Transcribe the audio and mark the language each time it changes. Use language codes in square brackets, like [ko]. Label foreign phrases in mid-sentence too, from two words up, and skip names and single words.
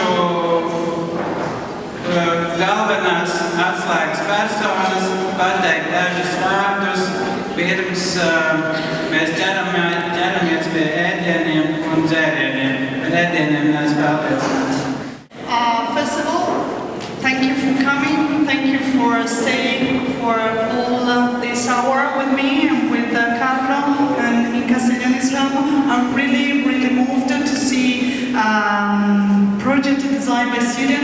[lv] Lūkšu galvenās atslēgas personas pateikt dažus vārdus, pirms mēs ķeramies pie ēdieniem un dzērieniem. Ar ēdieniem neesmu pārliecināts. [en] First of all, thank you for coming. Thank you for staying for all this hour with me and with Carlo and in Castiglioni's home. I'm really moved to see project designed by students.